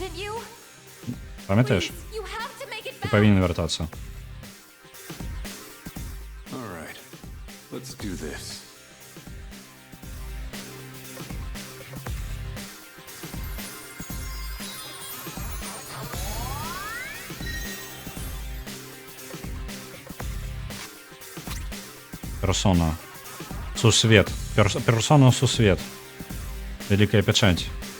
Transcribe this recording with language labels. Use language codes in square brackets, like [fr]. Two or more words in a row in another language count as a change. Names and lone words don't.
[be] Памятаеш? Ты павінен вяртацца. [en] Let's do this. [be] Персона. Сусвет. Персона Сусвет. [ru] Великая печать.